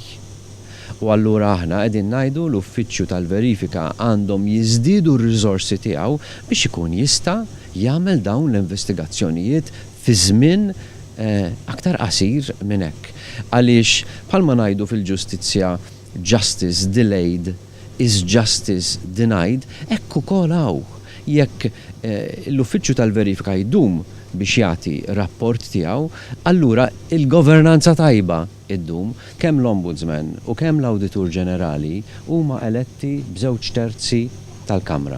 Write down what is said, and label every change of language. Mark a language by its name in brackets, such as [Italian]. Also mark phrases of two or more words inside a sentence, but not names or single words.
[Maltese] U allura aħna qegħdin ngħidu l-uffiċċju tal-verifika għandhom jiżdiedu r-riżorsi tiegħu biex ikun jista' jagħmel dawn l-investigazzjonijiet fi żmien aktar qasir minn hekk. Għaliex bħalma ngħidu fil-ġustizzja [English] justice delayed is justice denied, [Maltese] hekk ukoll hawn. Jekk l-uffiċċju tal-verifika jdum biex jagħti rapport tiegħu, allura il-governanza tajba iddum kemm l-Ombudsman u kemm l-Awditur Ġenerali huma eletti b'2 terzi tal-Kamra.